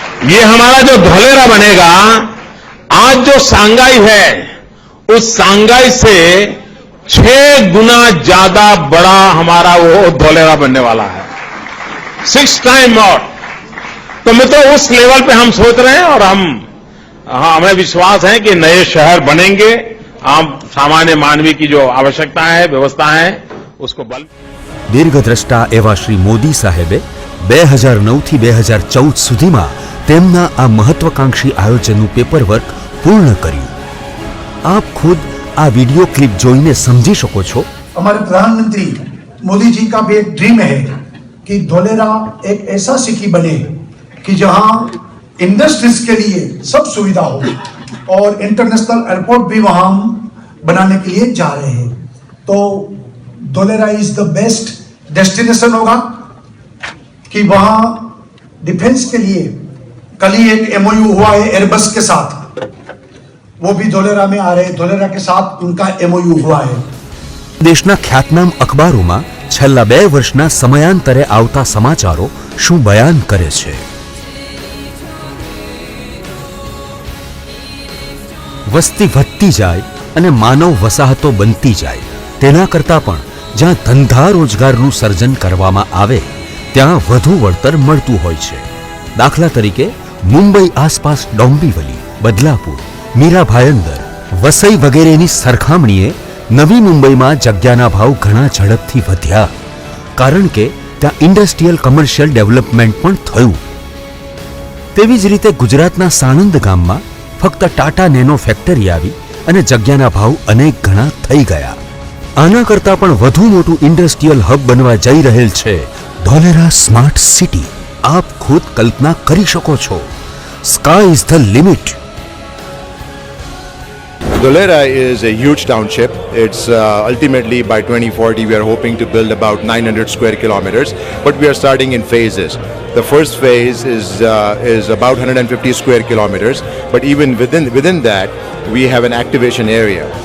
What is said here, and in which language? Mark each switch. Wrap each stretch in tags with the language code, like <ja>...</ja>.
<hi>ये हमारा जो धोलेरा बनेगा, आज जो सांगाई है उस सांगाई से 6 गुना ज्यादा बड़ा हमारा वो धोलेरा बनने वाला है,</hi> <en>6 time more.</en> <hi>तो मित्रों, उस लेवल पे हम सोच रहे हैं और हमें विश्वास है कि नए शहर बनेंगे। हम सामान्य मानवी की जो आवश्यकता है, व्यवस्था है, उसको बल।</hi> <gu>દીર્ઘદ્રષ્ટા એવા શ્રી મોદી સાહેબે 2009થી 2014 સુધીમાં તેમના આ મહત્વાકાંક્ષી આયોજનનું પેપરવર્ક પૂર્ણ કર્યું। આપ ખુદ આ વિડિયો ક્લિપ જોઈને સમજી શકો છો।</gu> <hi>हमारे प्रधानमंत्री मोदी जी का भी एक ड्रीम है कि धोलेरा एक ऐसा सिटी बने कि जहां इंडस्ट्रीज के लिए सब सुविधा हो, और इंटरनेशनल एयरपोर्ट भी वहां बनाने के लिए जा रहे हैं। तो Dholera</hi> <en>is the best destination</en> <hi>होगा कि वहां डिफेंस के लिए कल ही एक MOU हुआ है एयरबस के साथ, वो भी धोलेरा में आ रहे हैं। धोलेरा के साथ उनका MOU हुआ है।</hi> <gu>દેશના ખ્યાતનામ અખબારોમાં છેલ્લા 2 વર્ષના સમયાંતરે આવતા સમાચારો શું બયાન કરે છે? વસ્તી વધતી જાય અને માનવ વસાહતો બનતી જાય, તેના કરતાં પણ જ્યાં ધંધા રોજગારનું સર્જન કરવામાં આવે ત્યાં વધુ વળતર મળતું હોય છે। દાખલા તરીકે મુંબઈ આસપાસ ડોંબીવલી, બદલાપુર, મીરા ભાયંદર, વસઈ વગેરેની સરખામણીએ નવી મુંબઈમાં જગ્યાના ભાવ ઘણા ઝડપથી વધ્યા, કારણ કે ત્યાં ઇન્ડસ્ટ્રીયલ કમર્શિયલ ડેવલપમેન્ટ પણ થયું। તેવી જ રીતે ગુજરાતના સાણંદ ગામમાં ફક્ત ટાટા નેનો ફેક્ટરી આવી અને જગ્યાના ભાવ અનેક ગણા થઈ ગયા। આના કરતાં પણ વધુ મોટું ઇન્ડસ્ટ્રીયલ હબ બનવા જઈ રહેલ છે ધોલેરા સ્માર્ટ સિટી। આપ ખુદ કલ્પના કરી શકો છો।</gu> <en>Sky is the limit. Dholera is a huge township. It's ultimately by 2040 we are hoping to build about 900 square kilometers, but we are starting in phases. The first phase is about 150 square kilometers, but even within that we have an activation area.</en>